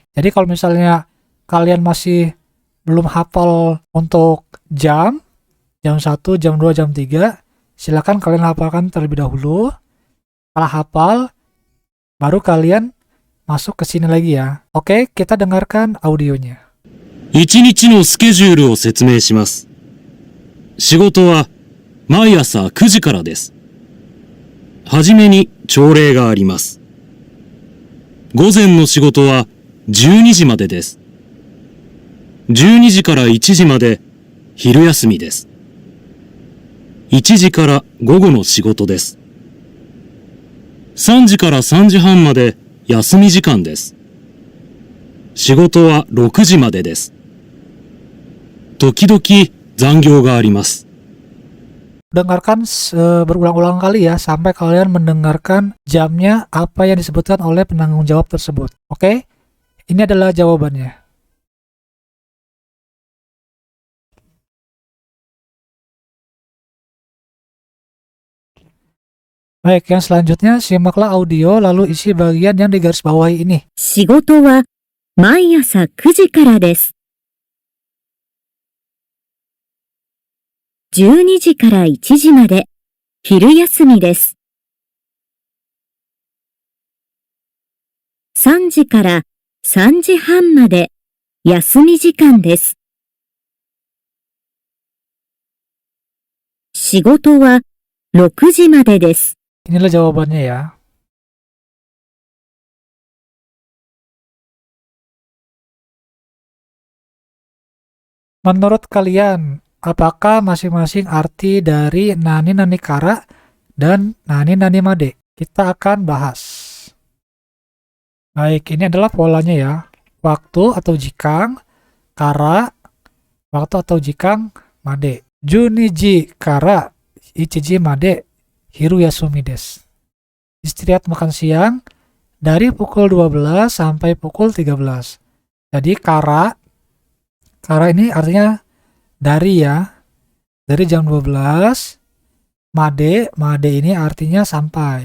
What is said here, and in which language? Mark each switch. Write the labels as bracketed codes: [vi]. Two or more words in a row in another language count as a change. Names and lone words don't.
[id] Jadi kalau misalnya kalian masih belum hafal untuk jam 1, jam 2, jam 3, silakan kalian hafalkan terlebih dahulu. Setelah hafal, baru kalian masuk ke sini lagi ya. Oke, kita dengarkan audionya. [ja] 1 日のスケジュールを説明します。仕事は毎朝9時からです。はじめに朝礼があります。午前の仕事は12時までです。12時から1時まで昼休みです。1時から午後の仕事です。3時から3時半まで休み時間です。仕事は6時までです。時々残業があります。 [id] Dengarkan berulang-ulang kali ya sampai kalian mendengarkan jamnya apa yang disebutkan oleh penanggung jawab tersebut. Oke? Ini adalah jawabannya. Baik, yang selanjutnya simaklah audio lalu isi bagian yang digarisbawahi ini. [ja] 仕事は毎朝9時からです。12時から1時まで昼休みです。3時から3時半まで休み時間です。仕事は6時までです。 [id] Inilah jawabannya ya. Menurut kalian, apakah masing-masing arti dari [ja] 何々から [id] dan [ja] 何々まで? [id] Kita akan bahas. Baik, ini adalah polanya ya. Waktu atau jikang, kara, waktu atau jikang, made. [ja] 十二時から、一時まで、昼休みです. [id] Istirahat makan siang dari pukul 12 sampai pukul 13. Jadi kara ini artinya dari ya. Dari jam 12. Made ini artinya sampai.